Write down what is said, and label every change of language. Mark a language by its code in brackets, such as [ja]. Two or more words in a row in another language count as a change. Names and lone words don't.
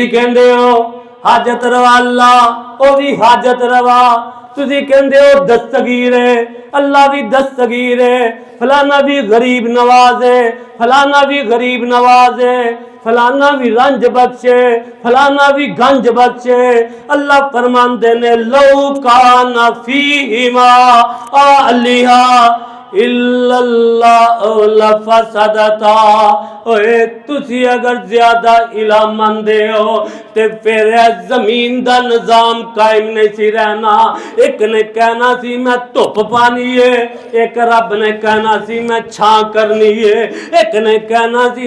[pa] کہندے ہو حاجت روا اللہ او وی حاجت روا تسی کہندے ہو دستگیر ہے اللہ وی دستگیر ہے فلانا وی غریب نواز ہے فلانا وی غریب نواز ہے فلانا وی رنج بخشے فلانا وی گنج بخشے اللہ فرماندے نے [ar] لو كان فيهما آلهة إلا الله لفسدتا [pa] اوئے تسی اگر زیادہ الہ مندے ہو تے فیر زمین دا نظام قائم نہیں سی رہنا اک نے کہنا سی میں دھپ پانی ہے اک رب نے کہنا سی میں چھاں کرنی ہے اک نے کہنا سی